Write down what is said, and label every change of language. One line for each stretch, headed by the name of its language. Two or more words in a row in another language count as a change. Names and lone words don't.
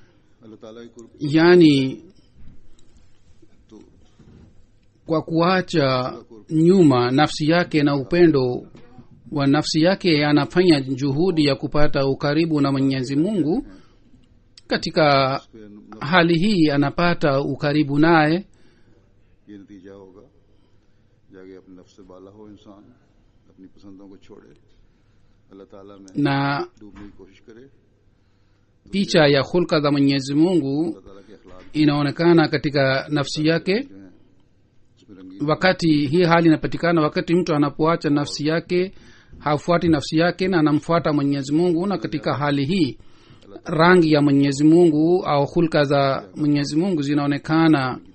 Swahili: yani kwa kuacha nyuma nafsi yake na upendo wa nafsi yake anafanya juhudi ya kupata ukaribu na Mwenyezi Mungu. Katika hali hii anapata ukaribu naye.
Urdu: یہ نتیجہ ہوگا جاکے اپنے نفس سے بالا ہو انسان، اپنی پسندوں کو چھوڑے، اللہ تعالیٰ میں
Swahili: na
Urdu: ڈوبنے کی کوشش کرے.
Swahili: picha ya hulka za Mwenyezi Mungu inaonekana katika nafsi yake. Wakati hii hali inapatikana wakati mtu anapoacha nafsi yake, hafuati nafsi yake na anamfuata Mwenyezi Mungu, na katika hali hii rangi ya Mwenyezi Mungu au hulka za Mwenyezi Mungu zinaonekana